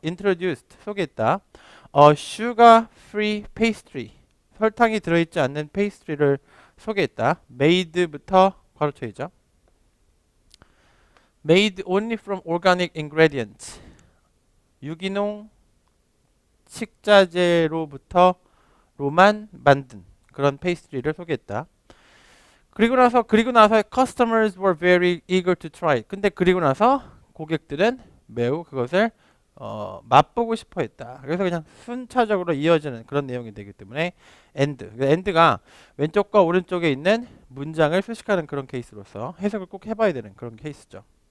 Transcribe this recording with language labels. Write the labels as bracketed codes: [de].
[ko] introduced 소개했다. [en] sugar free pastry [ko] 설탕이 들어있지 않는 페이스트리를 소개했다. made부터 괄호처이죠. [en] made only from organic ingredients [ko] 유기농 식자재로부터로만 만든 그런 페이스트리를 소개했다. 그리고 나서 [en] customers were very eager to try. [ko] 근데 그리고 나서 고객들은 매우 그것을 맛보고 싶어 했다. 그래서 그냥 순차적으로 이어지는 그런 내용이 되기 때문에 end가 왼쪽과 오른쪽에 있는 문장을 수식하는 그런 케이스로서 해석을 꼭 해봐야 되는 그런 케이스죠.